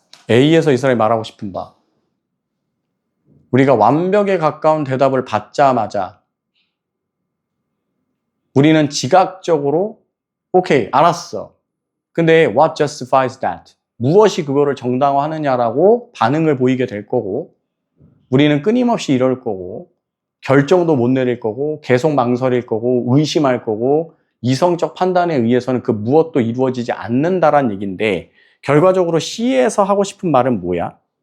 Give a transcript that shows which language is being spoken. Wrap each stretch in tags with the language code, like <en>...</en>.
<ko>A에서 이 사람이 말하고 싶은 바. 우리가 완벽에 가까운 대답을 받자마자 우리는 지각적으로 오케이, 알았어. 근데</ko> <en>what justifies that?</en> <ko>무엇이 그거를 정당화하느냐라고 반응을 보이게 될 거고 우리는 끊임없이 이럴 거고 결정도 못 내릴 거고 계속 망설일 거고 의심할 거고 이성적 판단에 의해서는 그 무엇도 이루어지지 않는다라는 얘기인데 결과적으로 C에서 하고 싶은 말은 뭐야?</ko>